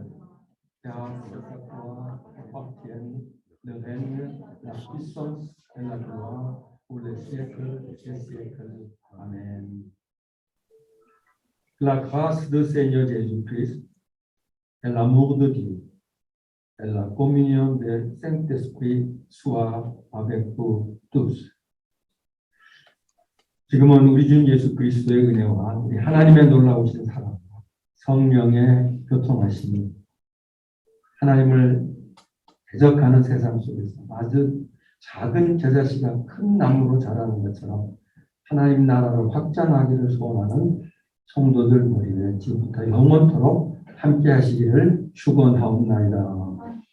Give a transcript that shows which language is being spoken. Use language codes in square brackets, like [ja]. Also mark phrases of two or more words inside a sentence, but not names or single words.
[fr] Car c'est à toi appartiennent le règne, la puissance et la gloire pour les siècles des siècles. Amen. La grâce du Seigneur Jésus-Christ et l'amour de Dieu et la communion du Saint-Esprit soit avec vous tous. [ko] 지금은 우리 주 예수 그리스도의 은혜와 우리 하나님의 놀라우신 사랑과 성령의 교통하심이 하나님을 대적하는 세상 속에서 아주 작은 겨자씨가 큰 나무로 자라는 것처럼 하나님 나라를 확장하기를 소원하는 성도들 머리에 지금부터 영원토록 함께 하시기를 축원하옵나이다.